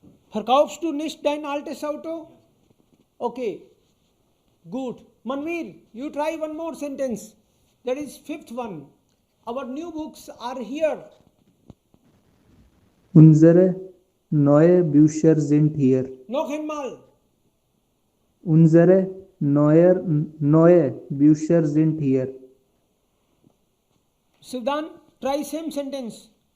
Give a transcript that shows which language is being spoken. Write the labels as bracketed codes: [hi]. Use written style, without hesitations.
[de] Verkaufst du nicht dein altes Auto? [en] Okay. Good. Manvir, you try one more sentence. That is 5th one. Our new books are here. [de] Unsere neue Bücher sind hier. Noch einmal. Unsere neue Bücher sind hier. [en] Siddhan, try same sentence.